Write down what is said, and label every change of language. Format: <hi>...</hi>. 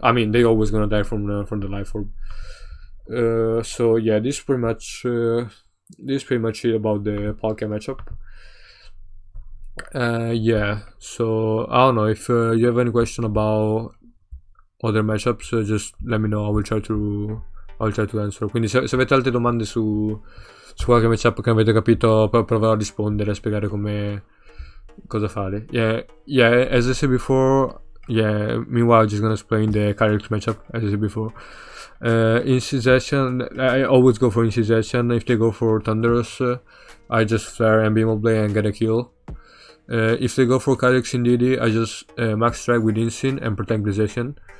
<en>I mean, they always gonna die from the life orb. So yeah, this is pretty much it about the Palkia matchup. Yeah. So I don't know if you have any question about other matchups. Just let me know. I will try to answer.</en> <it>Quindi se avete altre domande su qualche matchup che avete capito, proverò a rispondere, a spiegare cosa fare.</it> <en>Yeah, as I said before, meanwhile, I'm just gonna explain the character matchup, as I said before. In session, I always go for in session. If they go for Thunderous, I just flare and Beam of Blade and get a kill. If they go for Calyx in DD, I just max strike with Insane and protect the session.</en>